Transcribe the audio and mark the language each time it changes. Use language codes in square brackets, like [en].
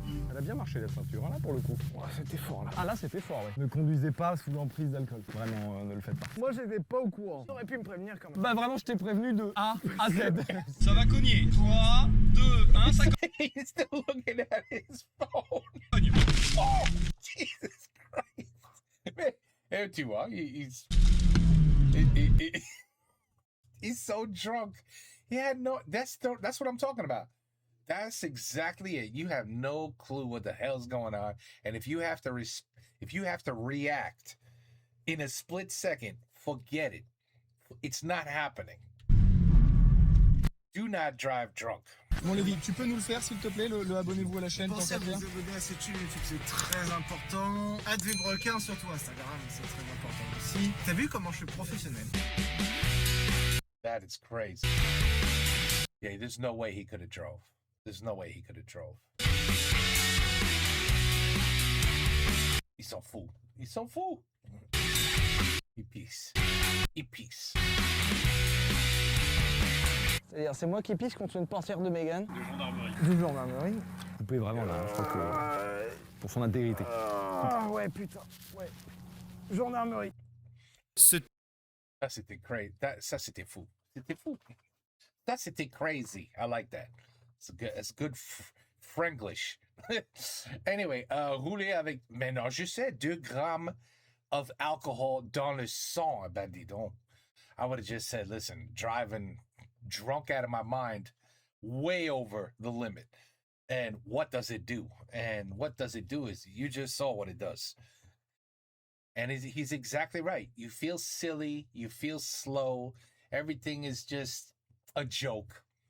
[fr] Elle a bien marché la ceinture, là pour le coup. Ouais, c'était fort là. Ah là c'était fort, ouais. Ne conduisez pas sous l'emprise d'alcool. Vraiment, ne le faites pas. Moi, j'étais pas au courant. T'aurais pu me prévenir quand même. Bah vraiment, je t'ai prévenu de A à Z. Ça va cogner. 3, 2, 1, ça cogne. [en] He's still looking at his phone. [fr] Cogne. [en] Oh, Jesus Christ. [fr] Mais, tu vois, [en] he's so drunk. He had no, that's what I'm talking about. That's exactly it. You have no clue what the hell's going on, and if you have to react in a split second, forget it. It's not happening. Do not drive drunk. [fr] Mon Lévi, tu peux nous le faire s'il te plaît, le abonnez-vous à la chaîne. Pensez à tant qu'à vous faire. abonner à cette chaîne YouTube, c'est très important. @vibrequin surtout Instagram, c'est très important aussi. T'as vu comment je suis professionnel? [en] That is crazy. Yeah, there's no way he could have drove. There's no way he could have drove. [fr] Ils sont fous. Ils sont fous. [en] Peace. Peace. [fr] C'est-à-dire, c'est moi qui pisse contre une portière de Mégane. De gendarmerie. De gendarmerie. Vous pouvez vraiment là, je crois que. Pour son intégrité. Ah ouais, putain. Ouais. Gendarmerie. Ce Ça, c'était crazy. Ça, c'était fou. C'était fou. Ça, c'était crazy. [en] I like that. It's good Franglish. [fr] Anyway, rouler avec, mais non, je sais, 2 grammes [en] of alcohol [fr] dans le sang, ben dis donc. [en] I would have just said, listen, driving drunk out of my mind, way over the limit. And what does it do? And what does it do is, you just saw what it does. And he's exactly right. You feel silly, you feel slow, everything is just a joke.